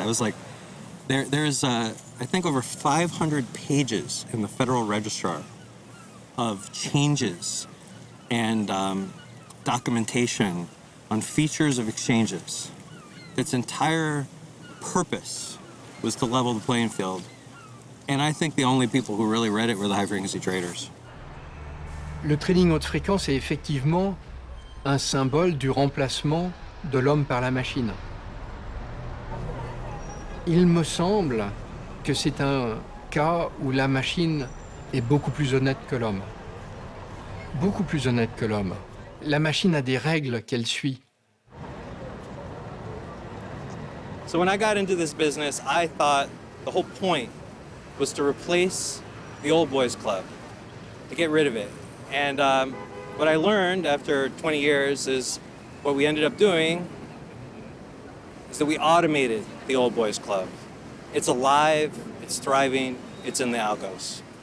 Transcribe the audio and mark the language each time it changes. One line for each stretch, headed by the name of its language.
English: I was like, there's I think over 500 pages in the Federal Register of changes and documentation on features of exchanges. Its entire purpose was to level the playing field. And I think the only people who really read it were the high-frequency traders.
French: Le trading haute fréquence est effectivement un symbole du remplacement de l'homme par la machine. Il me semble que c'est un cas où la machine est beaucoup plus honnête que l'homme. Beaucoup plus honnête que l'homme. La machine a des règles qu'elle suit.
English: So when I got into this business, I thought the whole point was to replace the old boys club, to get rid of it. And what I learned after 20 years is what we ended up doing is that we automated the old boys club. It's alive, it's thriving, it's in the algos.